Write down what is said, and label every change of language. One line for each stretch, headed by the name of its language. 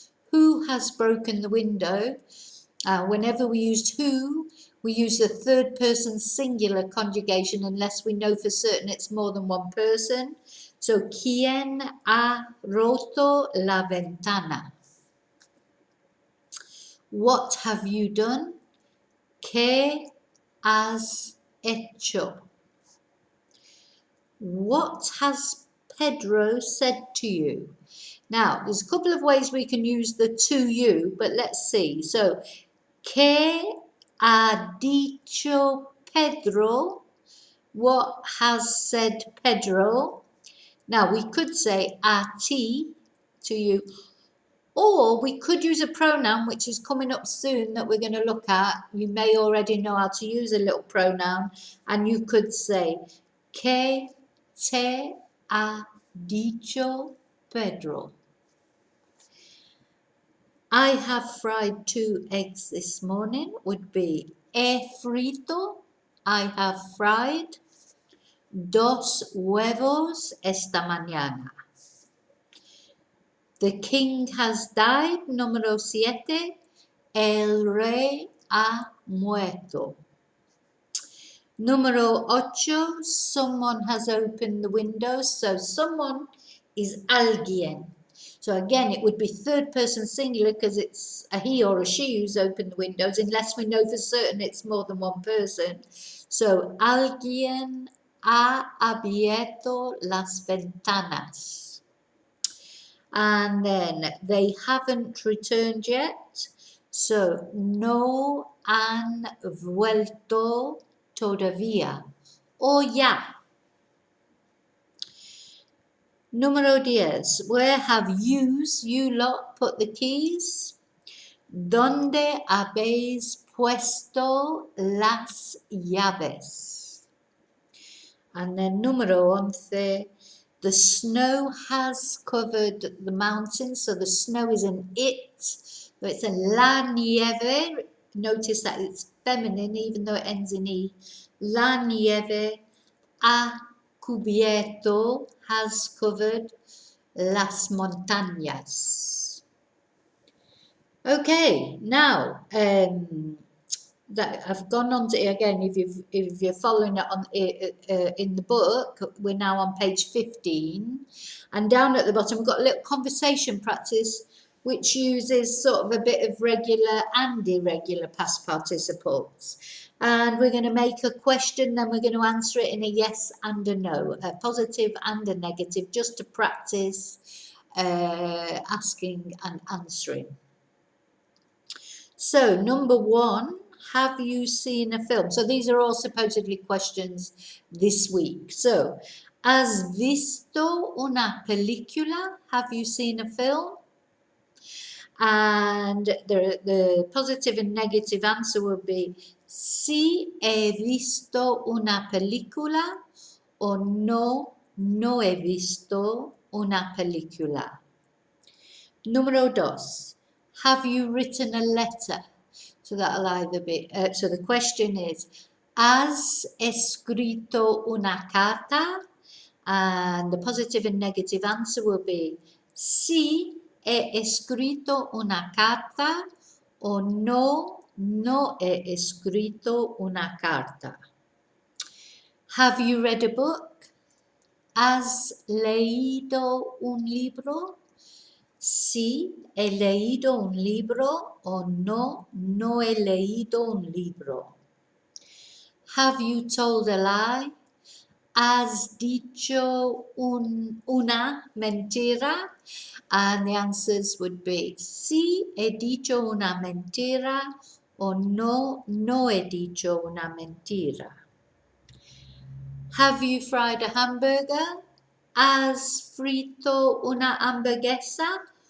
English: Who has broken the window? Whenever we used who, we use the third person singular conjugation unless we know for certain it's more than one person.
Spanish: So, ¿quién ha roto la ventana?
English: What have you done?
Spanish: ¿Qué has hecho?
English: What has Pedro said to you? Now, there's a couple of ways we can use the to you, but let's see.
Spanish: So, ¿qué ha dicho Pedro?
English: What has said Pedro? Now, we could say
Spanish: a ti,
English: to you, or we could use a pronoun which is coming up soon that we're going to look at. You may already know how to use a little pronoun, and you could say,
Spanish: ¿Qué te ha dicho Pedro?
English: I have fried 2 eggs this morning would be
Spanish: he frito.
English: I have fried 2
Spanish: huevos esta mañana.
English: The king has died.
Spanish: Número 7. El rey ha muerto. Número 8.
English: Someone has opened the window. So someone is
Spanish: alguien.
English: So again, it would be third person singular because it's a he or a she who's opened the windows, unless we know for certain it's more than one person.
Spanish: So alguien ha abierto las ventanas.
English: And then they haven't returned yet.
Spanish: So no han vuelto todavía. O ya. Número 10.
English: Where have you lot, put the keys?
Spanish: ¿Dónde habéis puesto las llaves?
English: And then número 11. The snow has covered the mountains. So the snow is an it. So it's a
Spanish: la nieve.
English: Notice that it's feminine even though it ends in e.
Spanish: La nieve ha cubierto,
English: has covered,
Spanish: las montañas.
English: Okay, now that I've gone on to again. If you're following it on in the book, we're now on page 15, and down at the bottom we've got a little conversation practice which uses sort of a bit of regular and irregular past participles. And we're going to make a question, then we're going to answer it in a yes and a no, a positive and a negative, just to practice asking and answering. So, number 1, have you seen a film? So these are all supposedly questions this week.
Spanish: So, ¿has visto una película?
English: Have you seen a film? And the positive and negative answer will be
Spanish: sí he visto una película
English: o no, no he visto una película. Número 2, have you written a letter? So that'll either be, so the question is,
Spanish: ¿has escrito una carta?
English: And the positive and negative answer will be,
Spanish: sí he escrito una carta o no, no he escrito una carta.
English: Have you read a book?
Spanish: ¿Has leído un libro? Sí, he leído un libro o no, no he leído un libro.
English: Have you told a lie?
Spanish: ¿Has dicho una mentira?
English: And the answers would be
Spanish: sí, he dicho una mentira o no, no he dicho una mentira.
English: Have you fried a hamburger?
Spanish: ¿Has frito una hamburguesa?